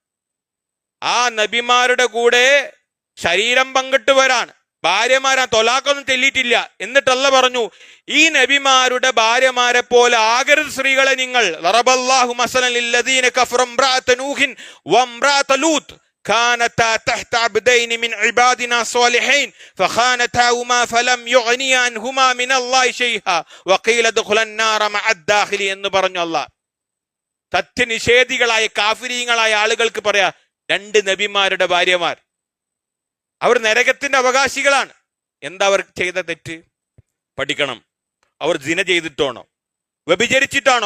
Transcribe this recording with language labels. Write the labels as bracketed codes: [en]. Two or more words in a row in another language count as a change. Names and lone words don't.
[ml] ആ നബിമാരുടെ കൂടെ ശരീരം പങ്കിട്ടവരാണ്, ഭാര്യമാരാ, തൊലാക്കൊന്നും ചെല്ലിയിട്ടില്ല. എന്നിട്ടല്ല പറഞ്ഞു, ഈ നബിമാരുടെ ഭാര്യമാരെ പോലെ ആകരുത് സ്ത്രീകളെ നിങ്ങൾ. [ar] ضرب الله مثلا للذين كفروا امرأة نوح وامرأة لوط. كانتا تحت عبدين من عبادنا صالحين فخانتاهما فلم يغنيا عنهما من الله شيئا وقيل ادخلا النار مع الداخلين [ml] എന്ന് പറഞ്ഞു അല്ലാഹ്. സത്യനിഷേധികളായ കാഫിരീങ്ങളായ ആളുകൾക്ക് പറയാ, രണ്ട് നബിമാരുടെ ഭാര്യമാർ, അവർ നരകത്തിന്റെ അവകാശികളാണ്. എന്താ അവർ ചെയ്ത തെറ്റ്? പഠിക്കണം. അവർ സിന ചെയ്തിട്ടാണോ, വ്യഭിചരിച്ചിട്ടാണോ?